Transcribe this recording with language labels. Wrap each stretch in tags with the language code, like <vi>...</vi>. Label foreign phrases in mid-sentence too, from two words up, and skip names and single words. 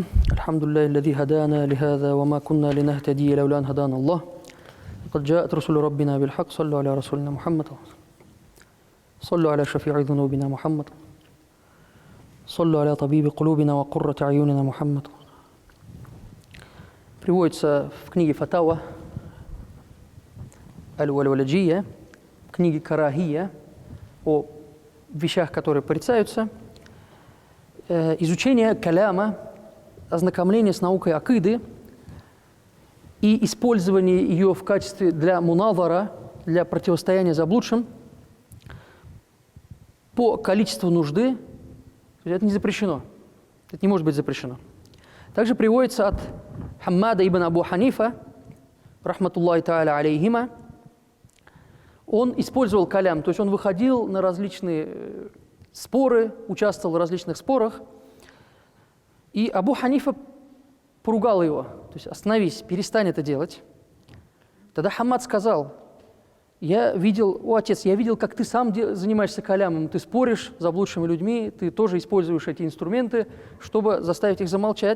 <ar>الحمد لله الذي هدانا لهذا وما كنا لنهتدي لولا أن هدانا الله. قد جاءت رسل ربنا بالحق. صلوا على رسولنا محمد. صلوا على شفيع ذنوبنا محمد. صلوا على طبيب قلوبنا وقرة عيوننا محمد.</ar> <ru>Приводится в книге Фатава Аль-Валь-Валаджия, в книге Карахия о вещах, которые порицаются, изучение каляма, ознакомление с наукой акиды и использование ее в качестве для мунавара, для противостояния заблудшим по количеству нужды. Это не запрещено. Это не может быть запрещено. Также приводится от Хаммада ибн Абу Ханифа,</ru> <ar>رحمة الله تعالى عليهما,</ar> <ru>он использовал калям, то есть он выходил на различные споры, участвовал в различных спорах, и Абу Ханифа поругал его, то есть остановись, перестань это делать. Тогда Хаммад сказал: я видел, отец, я видел, как ты сам занимаешься калямом, ты споришь с заблудшими людьми, ты тоже используешь эти инструменты, чтобы заставить их замолчать.</ru>